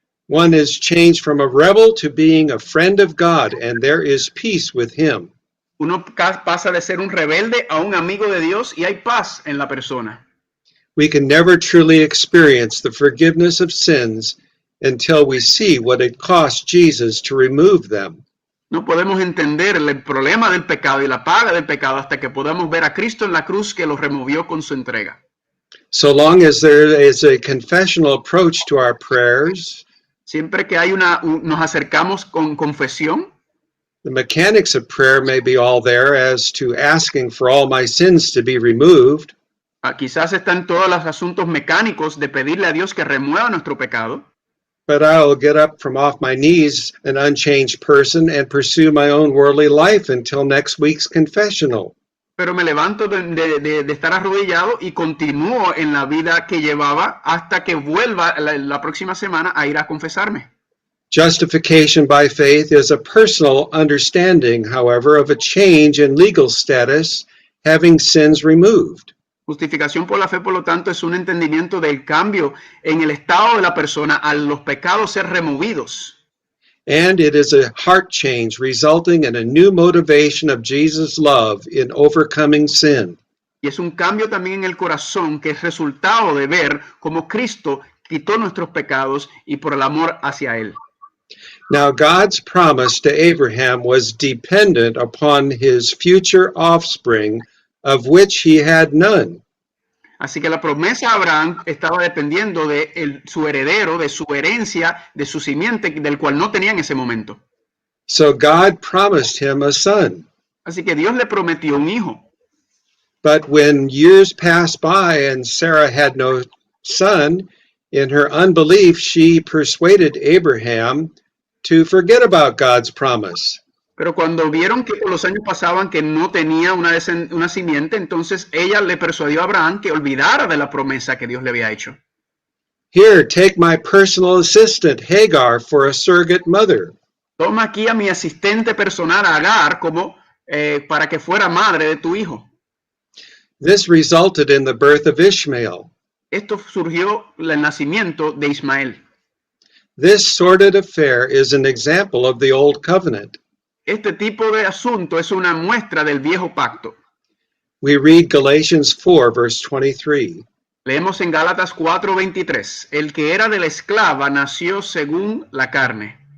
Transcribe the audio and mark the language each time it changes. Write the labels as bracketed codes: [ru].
[en] One is changed from a rebel to being a friend of God, and there is peace with him. [es] Uno pasa de ser un rebelde a un amigo de Dios y hay paz en la persona. [en] We can never truly experience the forgiveness of sins until we see what it cost Jesus to remove them. [es] No podemos entender el problema del pecado y la paga del pecado hasta que podamos ver a Cristo en la cruz que lo removió con su entrega. [en] So long as there is a confessional approach to our prayers, [es] siempre que hay nos acercamos con confesión, [en] the mechanics of prayer may be all there as to asking for all my sins to be removed. [es] Quizás están todos los asuntos mecánicos de pedirle a Dios que remueva nuestro pecado. [en] But I will get up from off my knees an unchanged person and pursue my own worldly life until next week's confessional. [es] Pero me levanto de estar arrodillado y continúo en la vida que llevaba hasta que vuelva la próxima semana a ir a confesarme. [en] Justification by faith is a personal understanding, however, of a change in legal status, having sins removed. [es] Justificación por la fe, por lo tanto, es un entendimiento del cambio en el estado de la persona a los pecados ser removidos. [en] And it is a heart change resulting in a new motivation of Jesus' love in overcoming sin. [es] Y es un cambio también en el corazón que es resultado de ver cómo Cristo quitó nuestros pecados y por el amor hacia Él. [en] Now, God's promise to Abraham was dependent upon his future offspring, of which he had none. [es] Así que la promesa a Abraham estaba dependiendo de su heredero, de su herencia, de su simiente, del cual no tenía en ese momento. [en] So God promised him a son. [es] Así que Dios le prometió un hijo. [en] But when years passed by and Sarah had no son, in her unbelief she persuaded Abraham to forget about God's promise. [es] Pero cuando vieron que los años pasaban que no tenía una simiente, entonces ella le persuadió a Abraham que olvidara de la promesa que Dios le había hecho. [en] Here, take my personal assistant Hagar for a surrogate mother. [es] Toma aquí a mi asistente personal Agar como para que fuera madre de tu hijo. [en] This resulted in the birth of Ishmael. [es] Esto surgió el nacimiento de Ismael. [en] This sordid affair is an example of the old covenant. [es] Este tipo de asunto es una muestra del viejo pacto. [en] We read Galatians 4, verse 23. [es] Leemos en Gálatas 4:23. El que era de la esclava nació según la carne.